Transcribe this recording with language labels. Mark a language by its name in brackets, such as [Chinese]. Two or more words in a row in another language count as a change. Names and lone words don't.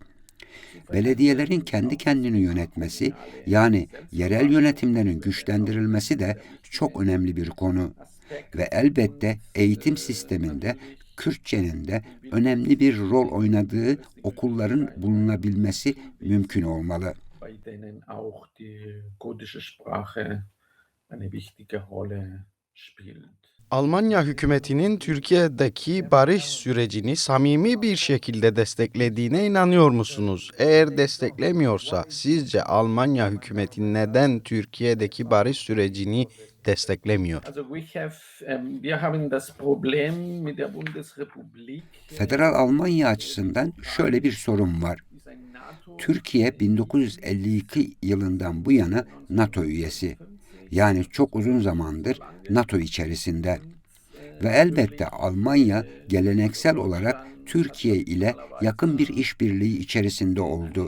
[Turkish] Belediyelerin kendi kendini yönetmesi, yani yerel yönetimlerin güçlendirilmesi de çok önemli bir konu. Ve elbette eğitim sisteminde Kürtçenin de önemli bir rol oynadığı okulların bulunabilmesi mümkün olmalı. [German] Bei denen auch die kurdische Sprache eine wichtige Rolle spielt. [Turkish] Almanya hükümetinin Türkiye'deki barış sürecini samimi bir şekilde desteklediğine inanıyor musunuz? Eğer desteklemiyorsa sizce Almanya hükümeti neden Türkiye'deki barış sürecini desteklemiyor? [German] Also wir haben das Problem mit der Bundesrepublik. [Turkish] Federal Almanya açısından şöyle bir sorun var. Türkiye 1952 yılından bu yana NATO üyesi. Yani çok uzun zamandır NATO içerisinde. Ve elbette Almanya geleneksel olarak Türkiye ile yakın bir işbirliği içerisinde oldu.